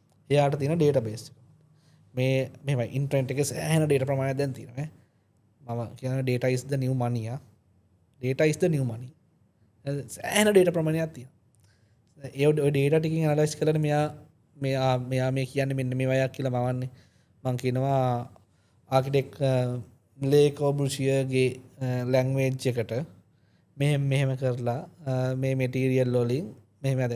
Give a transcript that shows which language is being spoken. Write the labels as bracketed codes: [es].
[si] එයාට තියෙන ඩේටාබේස් එක. මේ මෙහෙම ඉන්ටර්නෙට් එකේ සෑහෙන ඩේටා ප්‍රමාණයක් දැන් තියෙනවා. මම කියන [en] data is the new money. Data is the new money. [si] සෑහෙන ඩේටා ප්‍රමාණයක් තියෙනවා. ඒ ඩේටා ටිකෙන් ඇනලයිස් කරලා මෙයා මේ කියන්නේ මෙන්න මේ වයක් කියලා මවන්නේ. මම කියනවා ආකිටෙක් ලේ කොබුසියගේ ලැන්ග්වේජ් එකට මෙහෙම කරලා මේ මෙටීරියල් වලින් මෙහෙම අද.